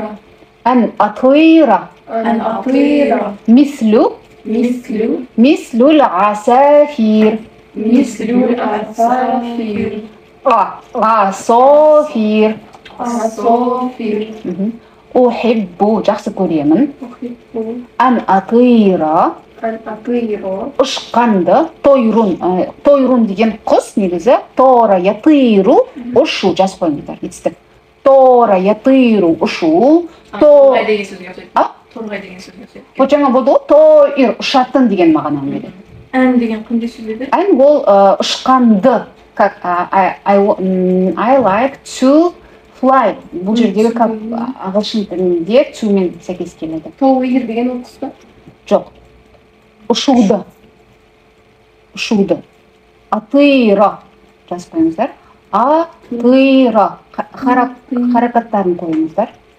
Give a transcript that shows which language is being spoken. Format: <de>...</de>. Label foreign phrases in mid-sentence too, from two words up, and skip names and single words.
<ar>أن أطير. أن أطير. مثل العصافير. مثل العصافير. عصافير. عصافير.</ar> <kk>أحب жақсы көремін.</kk> <ar>أن أطير. أن أطير.</ar> <kk>ұшқанды, тойрун деген құс негізі.</kk> <ar>طار يطير</ar> <kk>ұшу жазып қойыңыздар. Етістік.</kk> <ar>طار يطير</ar> <kk>ұшу. Торғай деген сөзге ұқсайды. Торғай деген сөзге ұқсайды. Бұл жаңа болды ғой, тойр ұшатын деген мағына береді. Ән деген қандай сөз еді? Ән ол ұшқанды.</kk> <en>I like to fly.</en> <kk>Бұл жердегі ағылшын тілінде to мен сәйкес келеді. Тоуир деген ол құс па? Жоқ. Ұшуды. ұшуды. Атыра жазып қойыңыздар. Атыра харакаттарын қойыңыздар.</kk>